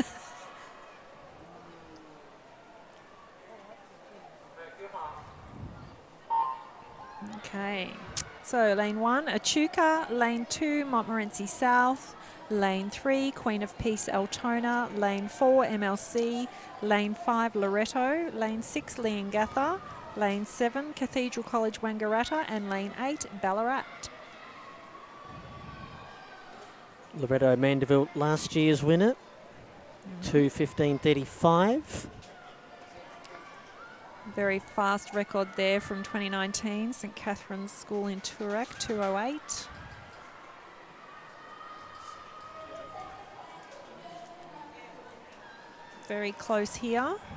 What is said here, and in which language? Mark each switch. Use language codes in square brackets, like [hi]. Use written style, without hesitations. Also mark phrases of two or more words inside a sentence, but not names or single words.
[en] Okay, so lane 1, Echuca, lane 2, Montmorency South, lane 3, Queen of Peace, Altona, lane 4, MLC, lane 5, Loreto, lane 6, Leongatha, lane 7, Cathedral College, Wangaratta, and lane 8, Ballarat. Loretto Mandeville, last year's winner, 2:15.35. Very fast record there from 2019, St Catherine's School in Toorak, 2:08. Very close here.